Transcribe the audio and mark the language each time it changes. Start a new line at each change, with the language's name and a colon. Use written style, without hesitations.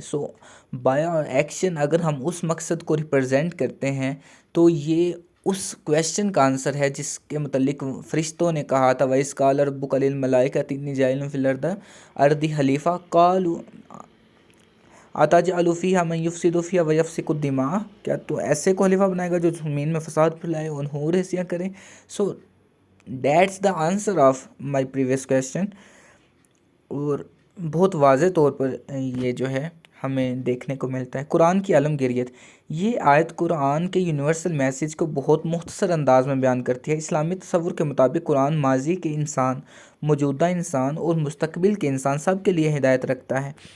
English: so by a action
Urdu: اگر ہم اس مقصد کو ریپرزینٹ کرتے ہیں تو یہ اس کویسچن کا آنسر ہے جس کے متعلق فرشتوں نے کہا تھا،
Arabic: وَإِذْ قَالَ رَبُّكَ لِلْمَلَائِكَةِ إِنِّي جَاعِلٌ فِي الْأَرْضِ خَلِيفَةً قَالُوا أَتَجْعَلُ فِيهَا مَن يُفْسِدُ فِيهَا وَيَسْفِكُ الدِّمَاءَ،
Urdu: کیا تو ایسے کو خلیفہ بنائے گا جو زمین میں فساد پھیلائے اور ہورسیاں کرے.
English: So that's the answer of my previous question.
Urdu: اور بہت واضح طور پر یہ جو ہے ہمیں دیکھنے کو ملتا ہے. قرآن کی عالمگیریت، یہ آیت قرآن کے یونیورسل میسیج کو بہت مختصر انداز میں بیان کرتی ہے. اسلامی تصور کے مطابق قرآن ماضی کے انسان، موجودہ انسان اور مستقبل کے انسان سب کے لیے ہدایت رکھتا ہے.